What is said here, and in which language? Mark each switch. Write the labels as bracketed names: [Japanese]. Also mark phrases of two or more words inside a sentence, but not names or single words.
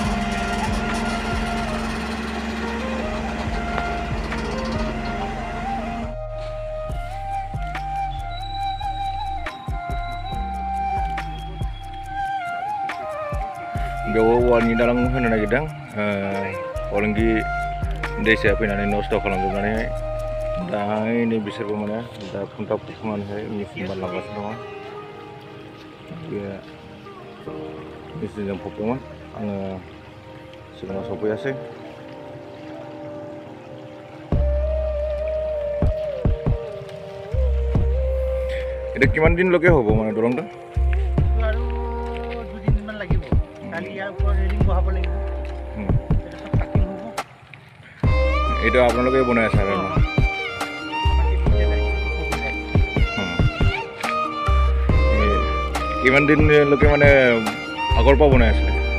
[Bodo] बेयाव औवानि दालां होनो नागिरदों, फालांगि दैसाया फैनानै नस्थ' खालामजोबनानैहाय दा नै बिसोरबो माने दा खुन्था फुखांनानैहाय मेचिन बानलांगासिनो दङ। बे मेचिनजों फबदोंमोन, आङो सिगाङाव सफैयासै। [Assamese] এটা কিমান দিনলৈকে হ'ব মানে দলংটো? আৰু 2 দিনমান লাগিব। কালি ইয়াৰ ওপৰত ৰেলিং বহাব লাগিব। এইটো আপোনালোকে বনাই আছে আৰু কিমান দিনলৈকে মানে আগৰ পৰা বনাই আছিলে?